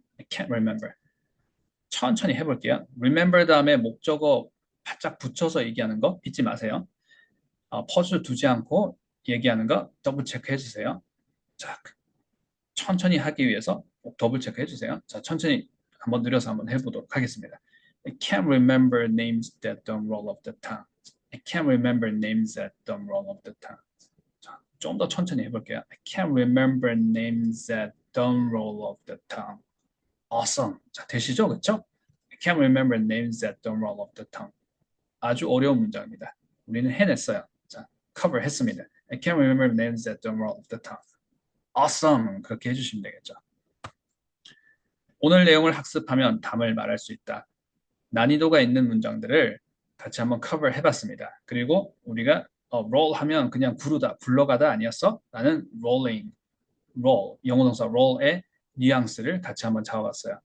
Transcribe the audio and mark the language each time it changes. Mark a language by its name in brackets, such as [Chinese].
[English] I can't remember. [Korean] 천천히 해볼게요. remember 다음에 목적어 바짝 붙여서 얘기하는 거 잊지 마세요. 퍼즐 두지 않고 얘기하는 거 더블 체크 해주세요. 자, 천천히 하기 위해서 꼭 더블 체크 해주세요. 자, 천천히 한번 느려서 한번 해보도록 하겠습니다. [English] I can't remember names that don't roll off the tongue. I can't remember names that don't roll off the tongue. [Korean] 자, 좀 더 천천히 해볼게요. [English] I can't remember names that don't roll off the tongue. Awesome. [Korean] 자, 되시죠? 그렇죠? [English] I can't remember names that don't roll off the tongue. [Korean] 아주 어려운 문장입니다. 우리는 해냈어요. 자, cover 했습니다. [English] I can't remember names that don't roll off the tongue. Awesome. [Korean] 그렇게 해주시면 되겠죠. 오늘 내용을 학습하면 답을 말할 수 있다. 난이도가 있는 문장들을 같이 한번 커버 해봤습니다. 그리고 우리가 roll 하면 그냥 부르다, 굴러가다 아니었어? 나는 rolling, roll, 영어 동사 roll의 뉘앙스를 같이 한번 잡아봤어요.